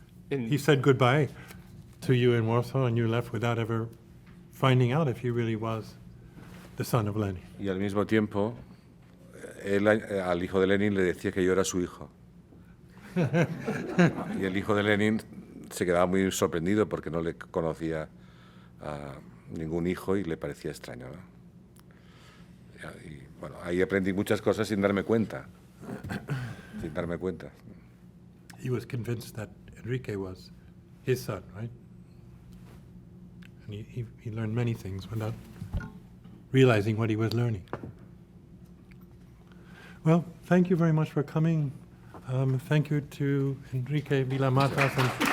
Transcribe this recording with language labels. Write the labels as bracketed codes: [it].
[en] He said goodbye to you in Warsaw, and you left without ever finding out if he really was the son of Lenin. [es] Y al mismo tiempo, él al hijo de Lenin le decía que yo era su hijo. Y el hijo de Lenin se quedaba muy sorprendido porque no le conocía a ningún hijo y le parecía extraño, ¿no? Y bueno, ahí aprendí muchas cosas sin darme cuenta. Sin darme cuenta. [en] He was convinced that Enrique was his son, right? And he learned many things without realizing what he was learning. Well, thank you very much for coming. Thank you to Enrique Villamatas and